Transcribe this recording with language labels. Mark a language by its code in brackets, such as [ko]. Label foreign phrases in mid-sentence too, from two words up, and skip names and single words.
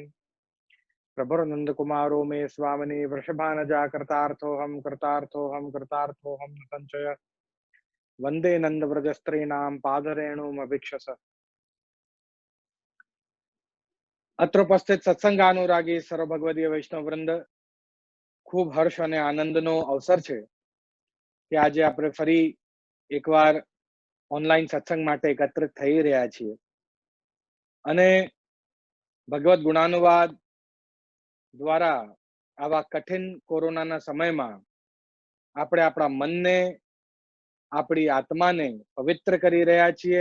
[sa] प्रभुर्नंद कुमारो मे स्वामिनी वृषभानजा कृतार्थोऽहं न संशय वंदे नंद व्रजस्त्रीणां पादरेणुमभिक्षस। अत्र उपस्थित सत्संगानुरागी सर्व भगवदीय वैष्णव वृंद, [gu] ખૂબ હર્ષ અને આનંદનો અવસર છે કે આજે આપણે ફરી એકવાર ઓનલાઈન સત્સંગ માટે એકત્રિત થઈ રહ્યા છીએ અને ભગવદ ગુણાનુવાદ દ્વારા આવા કઠિન કોરોનાના સમયમાં આપણે આપણા મનને આપણી આત્માને પવિત્ર કરી રહ્યા છીએ।